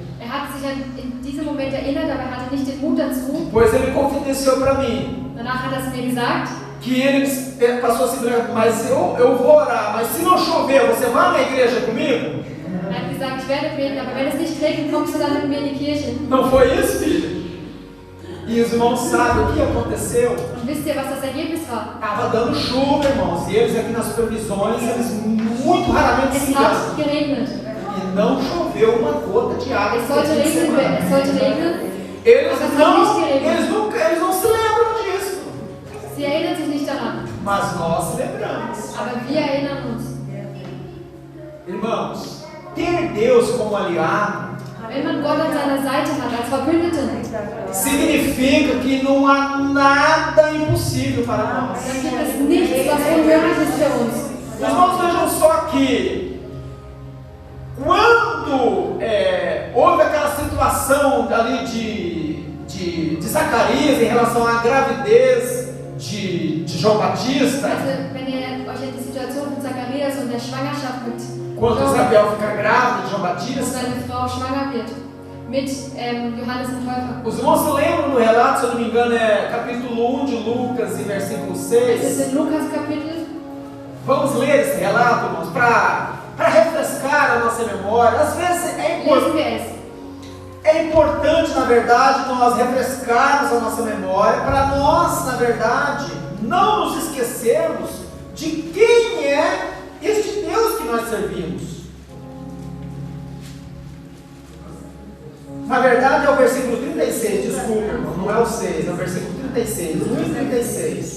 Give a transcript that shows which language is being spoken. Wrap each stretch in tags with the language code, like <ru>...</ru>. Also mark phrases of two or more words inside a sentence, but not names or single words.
<de>hat sich in diesem Moment erinnert, aber er hatte nicht den Mut dazu.</de> <pt>Pois ele confidenciou para mim.</pt> <de>Danach hat er es mir gesagt.</de> <pt>Que ele passou assim, mas eu vou orar, mas se não chover, você vai na igreja comigo?</pt> <de>Er hat gesagt, ich werde beten, aber wenn es nicht regnet, kommst du dann mit mir in die Kirche.</de> <pt>Não foi isso, filho? E os irmãos sabem o que aconteceu?</pt> <de>Und wisst ihr, was das Ergebnis war?</de> <pt>Estava dando chuva, irmãos, e eles aqui nas previsões, eles muito raramente se</pt> <de>Es</de> <pt>enganam.</pt> <de>hat geregnet.</de> <pt>E não choveu uma gota de água.</pt> <de>Es sollte regnen.</de> <pt>Eles não se lembram disso.</pt> <de>Sie erinnern sich nicht daran.</de> <pt>Mas nós lembramos.</pt> <de>Aber wir erinnern uns.</de> <pt>Irmãos, ter Deus como aliado</pt> <de>Wenn man Gott an seiner Seite hat, als Verbündeten,</de> <pt>significa que não há nada impossível para nós.</pt> <de>dann gibt es nichts, was unmöglich ist für uns.</de> <pt>Os irmãos vejam só que quando houve aquela situação ali de Zacarias em relação à gravidez de João Batista,</pt> <de>Also, wenn ihr euch an die Situation von Zacharias und der Schwangerschaft mit</de> <pt>quando Isabel fica grávida de João</pt> <de>dass</de> <pt>Batista,</pt> <de>seine Frau schwanger wird, mit Johannes dem Täufer.</de> <pt>os irmãos se lembram do relato, se eu não me engano, é capítulo 1 de Lucas e versículo</pt> <de>Das ist</de> <pt>6.</pt> <de>in Lukas Kapitel.</de> <pt>Vamos ler esse relato, irmãos, para refrescar a nossa memória. Às vezes</pt> <de>Lesen wir es.</de> <pt>é importante, na verdade, nós refrescarmos a nossa memória, para nós, na verdade, não nos esquecermos de quem é este Deus que nós servimos. Na verdade é o versículo 36, desculpa, irmão, não é o 6, é o versículo 36, 1 e 36.</pt>